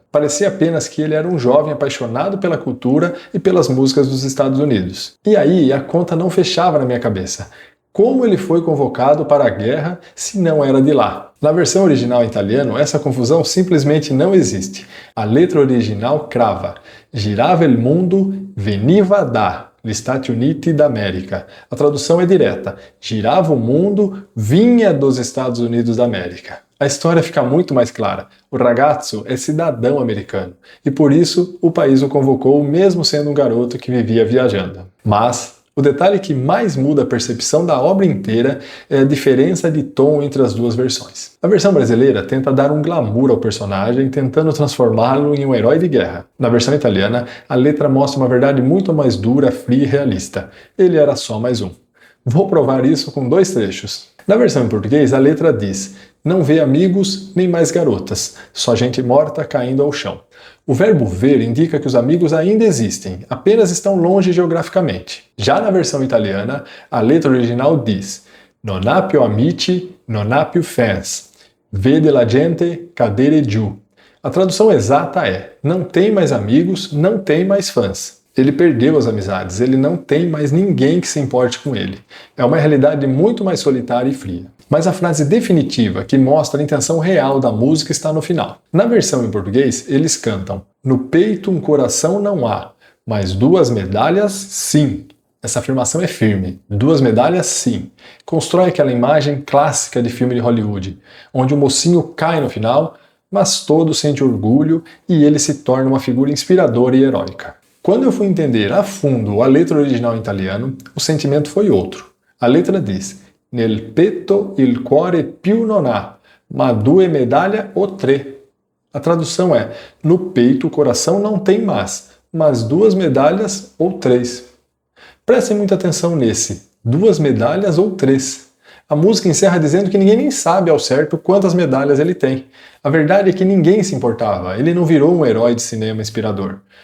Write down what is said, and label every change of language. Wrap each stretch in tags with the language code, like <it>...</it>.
<pt>Parecia apenas que ele era um jovem apaixonado pela cultura e pelas músicas dos Estados Unidos. E aí, a conta não fechava na minha cabeça. Como ele foi convocado para a guerra se não era de lá? Na versão original em italiano, essa confusão simplesmente não existe. A letra original crava:</pt> <it>girava il mundo, veniva da gli Stati Uniti d'América.</it> <pt>A tradução é direta: girava o mundo, vinha dos Estados Unidos da América. A história fica muito mais clara. O ragazzo é cidadão americano e por isso o país o convocou mesmo sendo um garoto que vivia viajando. Mas o detalhe que mais muda a percepção da obra inteira é a diferença de tom entre as duas versões. A versão brasileira tenta dar um glamour ao personagem, tentando transformá-lo em um herói de guerra. Na versão italiana, a letra mostra uma verdade muito mais dura, fria e realista. Ele era só mais um. Vou provar isso com 2 trechos. Na versão em português, a letra diz: não vê amigos nem mais garotas, só gente morta caindo ao chão. O verbo ver indica que os amigos ainda existem, apenas estão longe geograficamente. Já na versão italiana, a letra original diz:</pt> <it>non ha più amici, non ha più fans. Vede la gente cadere giù.</it> <pt>A tradução exata é: não tem mais amigos, não tem mais fãs. Ele perdeu as amizades, ele não tem mais ninguém que se importe com ele. É uma realidade muito mais solitária e fria. Mas a frase definitiva, que mostra a intenção real da música, está no final. Na versão em português, eles cantam: no peito um coração não há, mas 2 medalhas sim. Essa afirmação é firme. 2 medalhas sim. Constrói aquela imagem clássica de filme de Hollywood, onde o mocinho cai no final, mas todos sentem orgulho e ele se torna uma figura inspiradora e heróica. Quando eu fui entender a fundo a letra original em italiano, o sentimento foi outro. A letra diz:</pt> <it>nel petto il cuore più non ha, ma 2 medaglie o 3.</it> <pt>A tradução é: no peito o coração não tem mais, mas 2 medalhas ou 3. Prestem muita atenção nesse: 2 medalhas ou 3. A música encerra dizendo que ninguém nem sabe ao certo quantas medalhas ele tem. A verdade é que ninguém se importava, ele não virou um herói de cinema inspirador.</pt>